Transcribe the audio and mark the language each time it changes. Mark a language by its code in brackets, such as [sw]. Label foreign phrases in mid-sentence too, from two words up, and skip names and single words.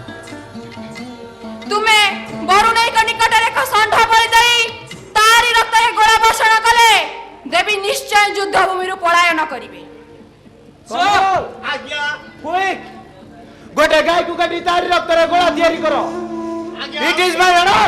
[or] ତୁମେ ବରୁଣୈ କେ ନିକଟ ରେ ଏକ ଷଣ୍ଢ ବଳି ଦେଇ ତାରି ରକ୍ତ ହେ ଗୋଳା ବର୍ଷଣ କଲେ ଦେବୀ ନିଶ୍ଚୟ ଯୁଦ୍ଧ ଭୂମି ରୁ ପଳାୟନ କରିବେ आज्ञा କ୍ୱିକ୍ ଗୋଟେ ଗାଇ କୁ କାଟି ତାରି ରକ୍ତ ରେ ଗୋଳା ତିଆରି କର [en] it is my order